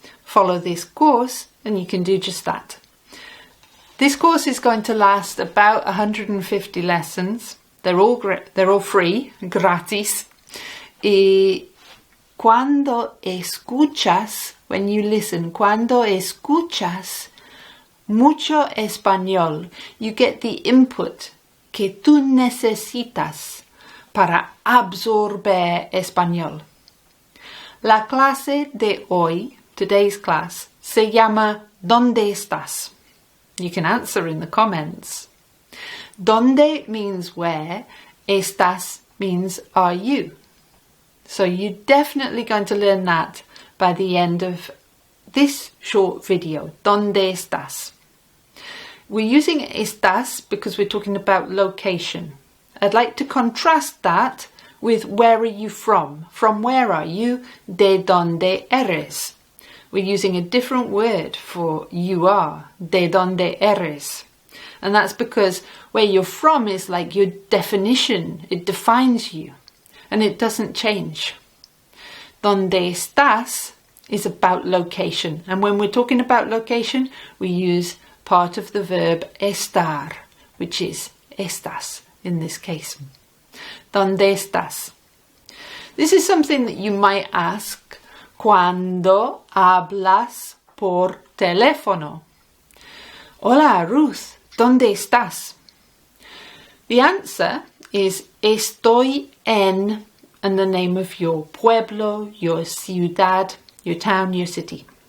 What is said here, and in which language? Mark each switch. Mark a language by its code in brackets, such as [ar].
[en] Follow this course and you can do just that. This course is going to last about 150 lessons. They're all free, gratis. [es] Y cuando escuchas, [en] when you listen, [es] cuando escuchas mucho español, [en] you get the input [es] que tú necesitas para absorber español. La clase de hoy, [en] today's class, [es] se llama ¿Dónde estás? [en] You can answer in the comments. ¿Dónde means where, estás means are you. So you're definitely going to learn that by the end of this short video. [es] ¿Dónde estás? [en] We're using estás because we're talking about location. I'd like to contrast that with where are you from? From where are you? [es] ¿De dónde eres? [en] We're using a different word for you are. [es] ¿De dónde eres? [en] And that's because where you're from is like your definition. It defines you. And it doesn't change. [es] ¿Dónde estás? [en] Is about location. And when we're talking about location, we use part of the verb estar, which is estás in this case. [es] ¿Dónde estás? [en] This is something that you might ask [es] cuando hablas por teléfono. Hola, Ruth, ¿dónde estás? [en] The answer is [es] estoy en, [en] and the name of your pueblo, your ciudad, your town, your city.